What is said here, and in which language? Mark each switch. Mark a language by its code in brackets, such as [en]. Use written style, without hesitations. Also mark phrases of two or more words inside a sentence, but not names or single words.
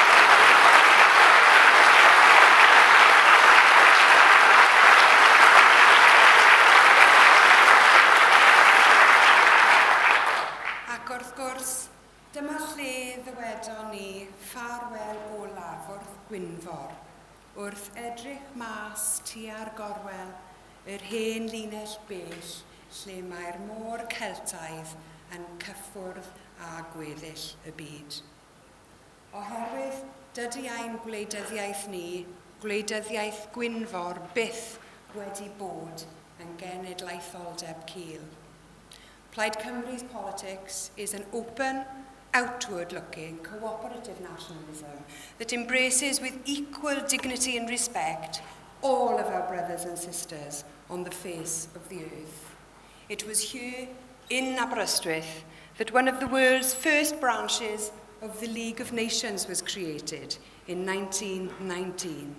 [cy] Ac wrth gwrs, dyma lle ddywedon ni ffarwel olaf wrth Gwynfor, wrth edrych mas tua'r gorwel yr hen linell bell lle mae'r môr Celtaidd yn cyffwrdd a gweddill y byd. Oherwydd dydy ein gwleidyddiaeth ni, gwleidyddiaeth Gwynfor byth wedi bod yn genedlaetholdeb cul. [en] Plaid Cymru's politics is an open, outward-looking, cooperative nationalism that embraces with equal dignity and respect all of our brothers and sisters on the face of the earth. It was here in Aberystwyth that one of the world's first branches of the League of Nations was created in 1919.